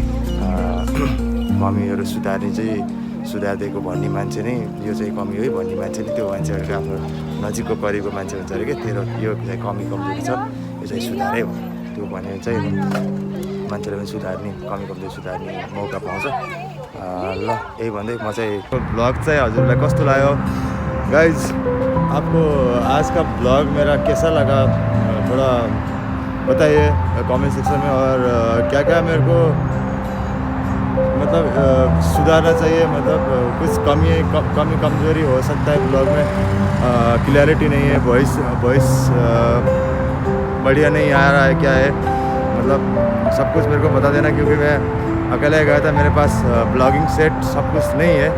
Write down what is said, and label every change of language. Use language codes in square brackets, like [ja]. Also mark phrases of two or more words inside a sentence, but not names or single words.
[ne] कमीहरू सुधारिदिएको भन्ने मान्छे नै यो चाहिँ कमी हो भन्ने मान्छे नै त्यो मान्छेहरूको आफ्नो नजिकको करिबको मान्छे हुन्छ अरे क्या। तेरो यो चाहिँ कमी कमजोरी छ, यो चाहिँ सुधारै हो, त्यो भने चाहिँ मान्छेले पनि कमी कमजोरी सुधार्ने मौका पाउँछ। ल यही भन्दै म चाहिँ ब्लग चाहिँ हजुरलाई कस्तो लाग्यो गाइज? [hi] आपको आज का ब्लॉग मेरा कैसा लगा थोड़ा बताइए कमेंट सेक्शन में। और क्या क्या मेरे को मतलब सुधारना चाहिए, मतलब कुछ कमी कमजोरी हो सकता है ब्लॉग में। क्लैरिटी नहीं है, वॉइस बढ़िया नहीं आ रहा है, क्या है मतलब सब कुछ मेरे को बता देना, क्योंकि मैं अकेले गया था, मेरे पास ब्लॉगिंग सेट सब कुछ नहीं है।